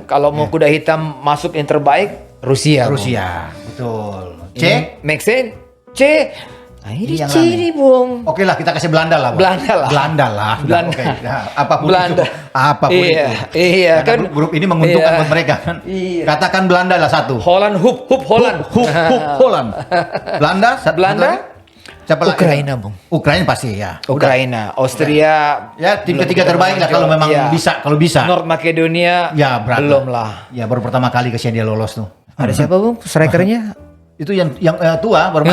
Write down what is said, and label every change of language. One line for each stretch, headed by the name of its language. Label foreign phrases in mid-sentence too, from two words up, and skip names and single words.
Indonesian: Kalau mau kuda hitam masuk yang terbaik Rusia. Bung. Rusia. Betul. C. Ini
English: make sense?
Indonesian: C. Nah, ini Ini yang C rame. nih, Bung. Oke lah kita kasih Belanda lah. Bang. Belanda lah. Belanda lah. Belanda. Oke. Nah, apapun Belanda. itu. Apapun Iya, itu. iya Karena kan. grup ini menguntungkan Iya. buat mereka kan. Iya. Katakan Belanda lah satu.
Dutch: Holland, hup Holland. Hup Holland.
Indonesian: Belanda. Belanda? lagi? Siapa lagi? Ukraina, Bung. Ukraina pasti ya. Udah. Ukraina, Austria. Ya tim belum ketiga kita terbaik lah kalau memang Iya. bisa. Kalau bisa. North Makedonia Ya berat. belum lah. Ya baru pertama kali kesian dia lolos tuh. Ada siapa, Bung? Strikernya? Itu yang tua baru